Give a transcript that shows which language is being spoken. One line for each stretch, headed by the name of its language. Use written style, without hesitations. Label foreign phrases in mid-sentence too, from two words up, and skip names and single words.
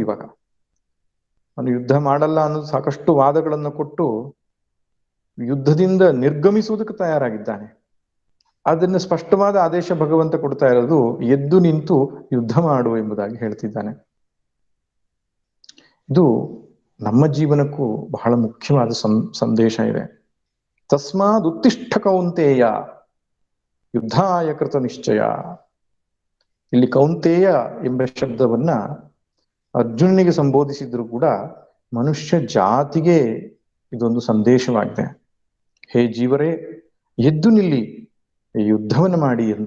Kannada: ಇವಾಗ ಅವನು ಯುದ್ಧ ಮಾಡಲ್ಲ ಅನ್ನೋದು ಸಾಕಷ್ಟು ವಾದಗಳನ್ನು ಕೊಟ್ಟು ಯುದ್ಧದಿಂದ ನಿರ್ಗಮಿಸುವುದಕ್ಕೆ ತಯಾರಾಗಿದ್ದಾನೆ. ಅದನ್ನ ಸ್ಪಷ್ಟವಾದ ಆದೇಶ ಭಗವಂತ ಕೊಡ್ತಾ ಇರೋದು ಎದ್ದು ನಿಂತು ಯುದ್ಧ ಮಾಡು ಎಂಬುದಾಗಿ ಹೇಳ್ತಿದ್ದಾನೆ. ಇದು ನಮ್ಮ ಜೀವನಕ್ಕೂ ಬಹಳ ಮುಖ್ಯವಾದ ಸಂದೇಶ ಇದೆ.
Sanskrit: ತಸ್ಮಾದ್ ಉತ್ತಿಷ್ಠ ಕೌಂತೇಯ ಯುದ್ಧಾಯ ಕೃತ ನಿಶ್ಚಯ.
Kannada: ಇಲ್ಲಿ ಕೌಂತೇಯ ಎಂಬ ಶಬ್ದವನ್ನ ಅರ್ಜುನನಿಗೆ ಸಂಬೋಧಿಸಿದ್ರು ಕೂಡ ಮನುಷ್ಯ ಜಾತಿಗೆ ಇದೊಂದು ಸಂದೇಶವಾಗಿದೆ. ಹೇ ಜೀವರೇ, ಎದ್ದು ನಿಲ್ಲಿ, ಯುದ್ಧವನ್ನು ಮಾಡಿ ಅಂತ.